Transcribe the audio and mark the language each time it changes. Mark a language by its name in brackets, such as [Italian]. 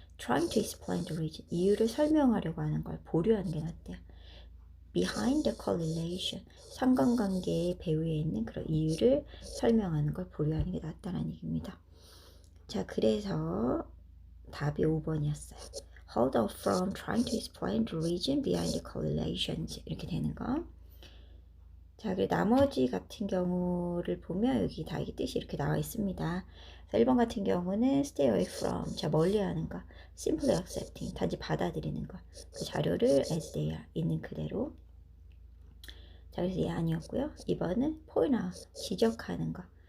[English] Trying to explain the reason [Korean] 이유를 설명하려고 하는 걸 보류하는 게 낫대요. [English] Behind the correlation [Korean] 상관관계의 배후에 있는 그런 이유를 설명하는 걸 보류하는 게 낫다는 얘기입니다. 자 그래서 답이 5번이었어요. [English] Hold off from trying to explain the reason behind the correlations [Korean] 이렇게 되는 거. 자, 그리고 나머지 같은 경우를 보면 여기 다 이 뜻이 이렇게 나와 있습니다. 1번 같은 경우는 [English] stay away from, [Korean] 자 멀리하는 거, [English] simply accepting, [Korean] 단지 받아들이는 거, 그 자료를 [English] as they are, [Korean] 있는 그대로. 자, 그래서 얘 아니었고요. 2번은 [English] point out, [Korean] 지적하는 거.